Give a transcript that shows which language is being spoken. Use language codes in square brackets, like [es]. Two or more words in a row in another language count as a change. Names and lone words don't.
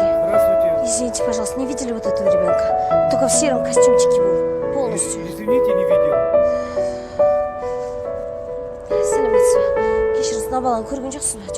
[ru] Здравствуйте. Извините, пожалуйста, не видели вот этого ребенка? Только в сером костюмчике был. Полностью. Извините, не видел. [kk] Сәлеметсіз бе? Кешіріңіз, мына баланы көрген жоқсыз ба?